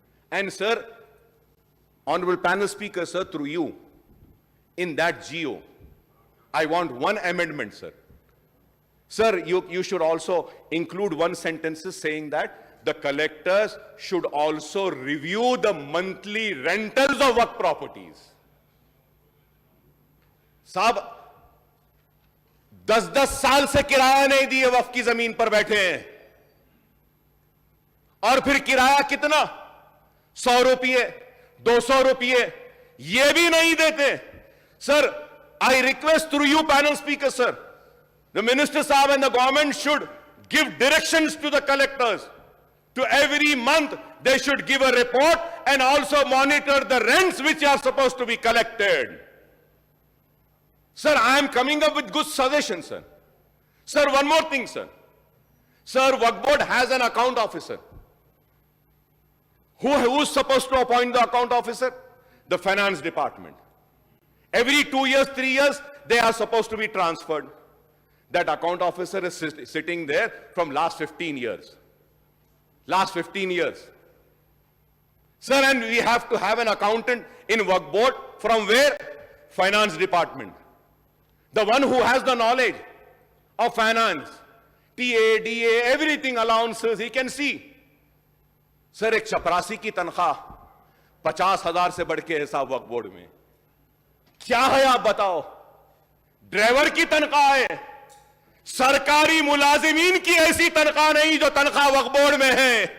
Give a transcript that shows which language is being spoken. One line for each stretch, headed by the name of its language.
English: And sir, Honorable Panel Speaker, sir, through you, in that GO, I want one amendment, sir. Sir, you should also include one sentence saying that the collectors should also review the monthly rentals of Waqf properties.
Hindi: साहब 10-10 साल से किराया नहीं दिए वक्फ की जमीन पर बैठे हैं, और फिर किराया कितना 100 रुपये 200 रुपये ये भी नहीं देते.
English: Sir, I request through you, panel speaker, sir, the minister साहब and the government should give directions to the collectors. To every month they should give a report and also monitor the rents which are supposed to be collected. Sir, I am coming up with good suggestions, sir. Sir, one more thing, sir. Sir, Waqf Board has an account officer. Who's supposed to appoint the account officer? The finance department. Every 2 years, 3 years, they are supposed to be transferred. That account officer is sitting there from last 15 years. Last 15 years. Sir, and we have to have an accountant in Waqf Board from where? Finance department. The one who has the knowledge of finance, TA, DA, everything, allowances, he can see.
Hindi: Sir, एक चपरासी की तनख्वाह 50,000 से बढ़ के है साहब वक्फ board में. क्या है आप बताओ? ड्राइवर की तनख्वाह है. सरकारी मुलाजिमीन की ऐसी तनख्वाह नहीं जो तनख्वाह वक्फ बोर्ड में है.